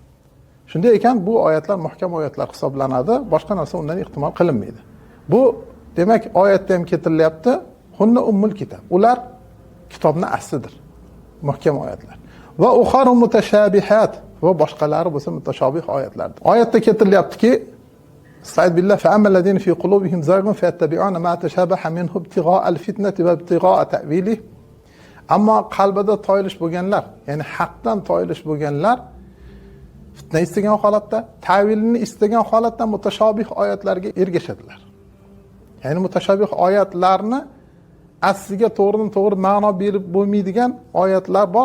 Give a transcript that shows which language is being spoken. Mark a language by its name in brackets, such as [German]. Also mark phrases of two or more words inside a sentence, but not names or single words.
[Uzbek] Shunday ekan, bu oyatlar muhkam oyatlar hisoblanadi, boshqa narsa undan ehtimol qilinmaydi. Bu demak oyatda ham keltirilyapti, [Arabic] هن أم الكتاب. [Uzbek] Ular kitobning aslidir. Muhkam oyatlar. [Arabic] وأخر متشابهات [Uzbek] va boshqalari bo'lsa mutashobih oyatlardir. Oyatda keltirilyaptiki, [Arabic] أستعيذ بالله فأما الذين في قلوبهم زيغ فيتبعون ما تشابه منه ابتغاء الفتنة وابتغاء تأويله. [Uzbek] Ammo qalbida toyilish bo'lganlar, ya'ni haqdan toyilish bo'lganlar fitna istagan holatda, ta'vilini istagan holatda mutashobih oyatlarga ergashadilar. Ya'ni mutashobih oyatlarni asliga to'g'ridan to'g'ri ma'no berib bo'lmaydigan oyatlar bor.